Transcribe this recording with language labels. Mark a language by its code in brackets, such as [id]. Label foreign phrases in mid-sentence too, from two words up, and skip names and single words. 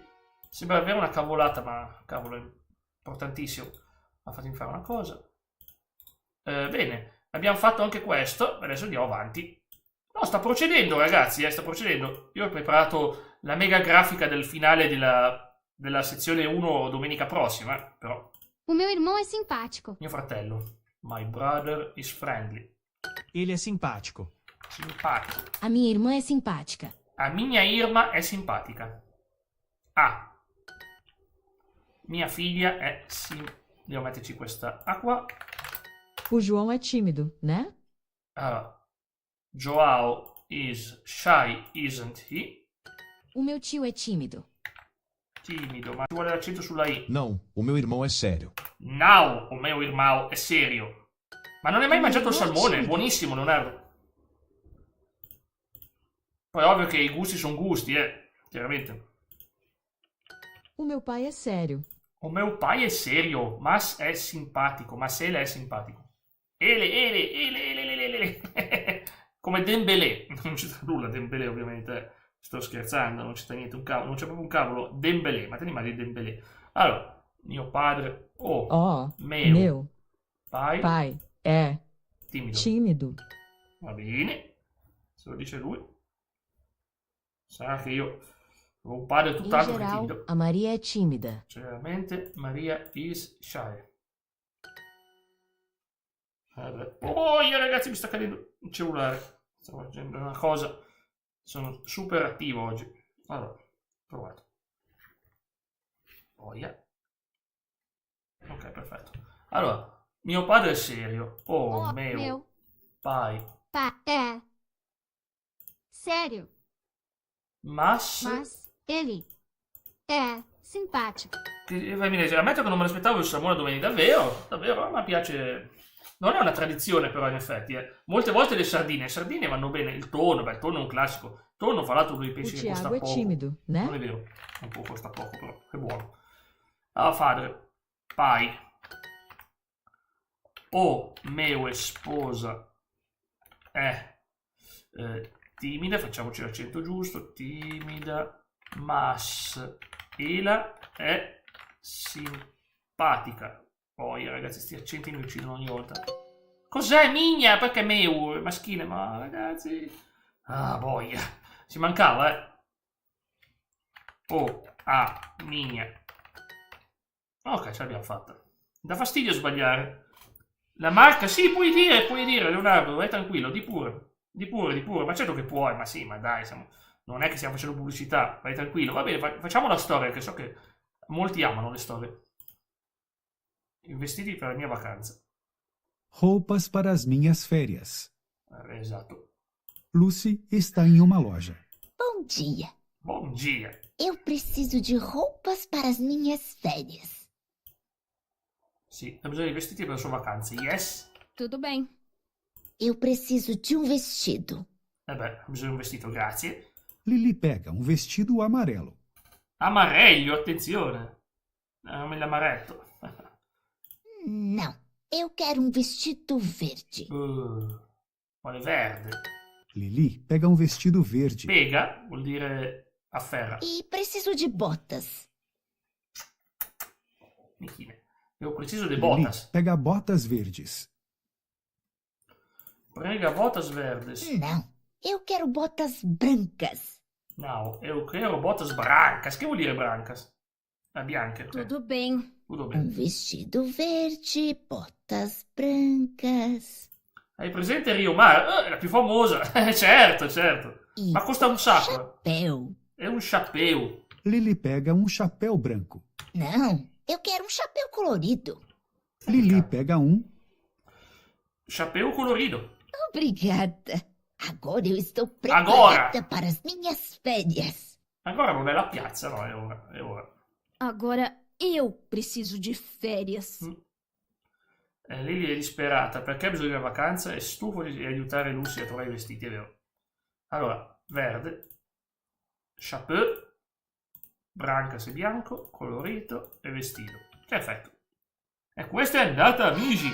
[it] Sembra davvero una cavolata, ma cavolo, è importantissimo. Ma fatemi fare una cosa. Bene, abbiamo fatto anche questo, adesso andiamo avanti. No, sta procedendo, ragazzi, sta procedendo. Io ho preparato la mega grafica del finale della sezione 1 domenica prossima, però. [pt] O meu irmão é simpático. [it] Mio fratello. [en] My brother is friendly. [pt] Ele é simpático. [it] Simpatico. [pt] A minha irmã é simpática. A minha Irma è simpatica. Ah. [it] Mia figlia è devo metterci questa A qua. [pt] O João é tímido, né? [en] Joao is shy, isn't he? [pt] O meu tio é tímido. [it] Timido, ma ci vuole l'accento sulla I. [pt] Não, o meu irmão é sério. Now, o meu irmão è serio. [it] Ma non hai mai mangiato il salmone? Buonissimo, Leonardo. Poi è ovvio che i gusti sono gusti, chiaramente. [pt] O meu pai é sério. O meu pai è serio, mas è simpatico, mas ele è simpatico. [it] Ele. Come Dembélé. Non c'è nulla Dembélé, ovviamente. Sto scherzando, non c'è niente, un cavolo, non c'è proprio un cavolo. Dembélé, ma te ne immagini Dembélé? Allora, mio padre, [pt] meu Pai é [it] timido. [pt] tímido. [it] Va bene, se lo dice lui. Sarà che io ho un padre [pt] Em [it] tutt'altro che [pt] geral, [it] timido. [pt] a Maria é tímida. [en] Generalmente Maria is shy. [it] Oh, io ragazzi mi sta cadendo il cellulare. Stavo facendo una cosa. Sono super attivo oggi. Allora, provato. Voglia. Ok, perfetto. Allora, mio padre è serio. [pt] Oh, meu pai. É sério, Mas ele é simpático. [it] ammetto che non me l'aspettavo il salmone domani, davvero, a me piace. Non è una tradizione però in effetti, Molte volte le sardine vanno bene, il tonno il tonno è un classico. Il tonno fra l'altro lui [pt] O [it] pensi che costa [pt] Tiago é [it] poco. [pt] tímido, né? [it] Non è vero, un po' costa poco però, è buono. Allora padre, [pt] pai. O meu [it] sposa è timida, facciamoci l'accento giusto, timida, [pt] mas ela è simpatica. [it] Poi ragazzi, sti accenti mi uccidono ogni volta. Cos'è migna? Perché meu è maschile? Ma ragazzi, boia, ci mancava, migna. Ok, ce l'abbiamo fatta. Dà fastidio sbagliare. La marca, sì, puoi dire Leonardo, vai tranquillo, di pure. Di pure, ma certo che puoi, ma sì, ma dai, non è che stiamo facendo pubblicità, vai tranquillo. Va bene, facciamo la storia, che so che molti amano le storie. I vestiti per la mia vacanza. [pt] Roupas para as minhas férias. [it] Esatto. [pt] Lucy está em uma loja. Bom dia. Bom dia. Eu preciso de roupas para as minhas férias. [it] Sì, ha bisogno di vestiti per le sue vacanze. Yes? [pt] Tudo bem. Eu preciso de um vestido. [it] Ha bisogno di un vestito, grazie. [pt] Lily pega um vestido amarelo. [it] Amareglio, attenzione. L'amaretto. [pt] Não, eu quero um vestido verde. [it] Vuole verde. [pt] Lily pega um vestido verde. [it] Pega vuol dire afferra. [pt] E preciso de botas. Michine. Eu preciso de Lily botas. pega botas verdes. Prega botas verdes. Não, eu quero botas brancas. No, eu quero botas brancas. [it] Che vuol dire brancas? Bianche. [pt] Tudo bem. Tudo Um [it] bene. [pt] vestido verde, botas brancas. [it] Hai presente Rio Mar? La più famosa. Certo. [pt] E [it] Ma costa un sacco. [pt] chapéu. [it] È un chapéu. [pt] Lily pega um chapéu branco. Não, eu quero um chapéu colorido. Lily pega um. Chapéu colorido. Obrigada. Agora eu estou Agora. preparada para as minhas férias. [it] Ancora non è la piazza, no, è ora. [pt] Agora eu preciso de férias. [it] Lily è disperata perché ha bisogno di una vacanza, è stufo di aiutare Lucy a trovare i vestiti, è vero. Allora, verde, chapeau, branca se bianco, colorito e vestito. Perfetto. E questa è andata, amici.